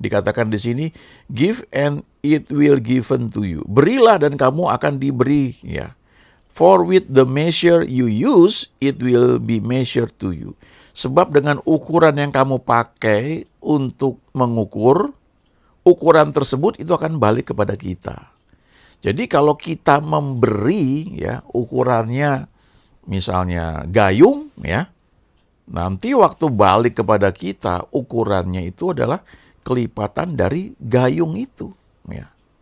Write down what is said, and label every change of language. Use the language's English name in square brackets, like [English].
[Indonesian] Dikatakan di sini, [English] give and it will given to you. [Indonesian] Berilah dan kamu akan diberi, ya. [English] For with the measure you use, it will be measured to you. [Indonesian] Sebab dengan ukuran yang kamu pakai untuk mengukur, ukuran tersebut itu akan balik kepada kita. Jadi kalau kita memberi, ya, ukurannya misalnya gayung, ya, nanti waktu balik kepada kita, ukurannya itu adalah kelipatan dari gayung itu. Ya.